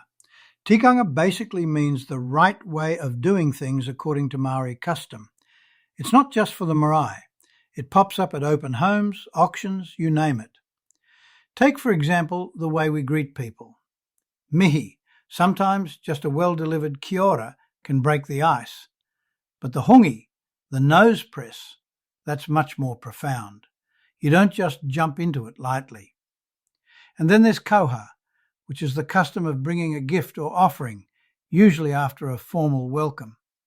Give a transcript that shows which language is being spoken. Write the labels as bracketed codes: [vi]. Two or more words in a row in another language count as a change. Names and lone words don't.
[en] Tikanga basically means the right way of doing things according to Maori custom. It's not just for the marae. It pops up at open homes, auctions, you name it. Take, for example, the way we greet people. Mihi, sometimes just a well-delivered [mi] kia ora [en] can break the ice. But the hongi, the nose press, that's much more profound. You don't just jump into it lightly. And then there's kauha, which is the custom of bringing a gift or offering, usually after a formal welcome.